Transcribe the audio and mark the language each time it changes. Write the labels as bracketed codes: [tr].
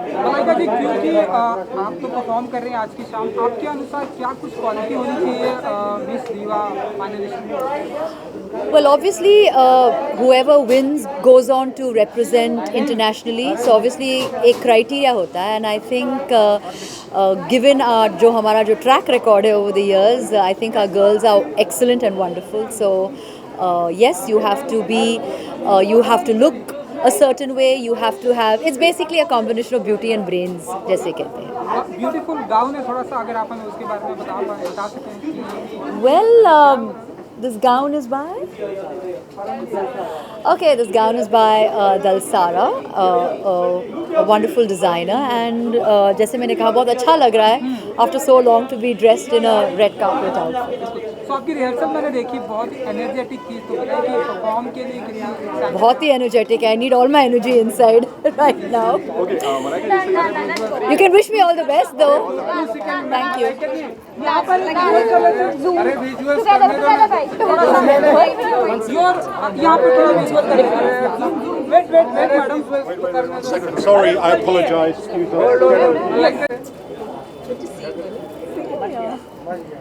[hi] मलाइका जी, क्योंकि आप तो परफॉर्म कर रहे हैं आज की शाम, आपके अनुसार क्या कुछ क्वालिटी होनी चाहिए मिस दीवा फाइनलिस्ट में? [en] Well, obviously, whoever wins goes on to represent internationally. So obviously, [hi] एक criteria होता है, [en] and I think given our [hi] जो हमारा जो track record है [en] over the years, I think our girls are excellent and wonderful. So yes, you have to be, you have to look a certain way. You have to have. It's basically a combination of beauty and brains, [hi] जैसे कहते हैं. Beautiful gown है, थोड़ा सा अगर आप हमें उसके बारे में बता सकें कि [en] Well, this gown is by. Okay, this gown is by Dalsara, a wonderful designer, and [hi] जैसे मैंने कहा बहुत अच्छा लग रहा है [en] after so long to be dressed in a red carpet outfit. [hi] तो आपकी रिहर्सल मैंने देखी, बहुत ही एनर्जेटिक थी, तो बताइए कि परफॉर्म के लिए कितना बहुत ही energetic. [en] I need all my energy inside right now. Okay, Malaika ji, You can wish me all the best though. Thank you. [hi] अरे विजुअल्स करने दो ना, थोड़ा सा यहाँ पे थोड़ा विजुअल करने दो। [en] Wait madam, Sorry, I apologize. Excuse me.